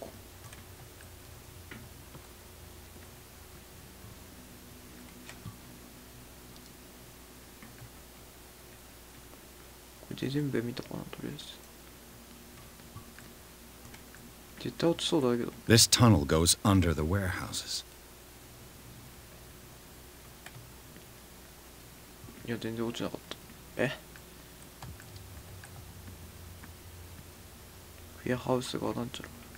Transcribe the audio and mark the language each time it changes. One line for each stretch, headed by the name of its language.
Japanese: これで全部見たかな、とりあえず。絶対落ちそうだけど。
English: This tunnel goes under the warehouses.
Japanese: いや、全然落ちなかった。ウェアハウスがなんちゃら。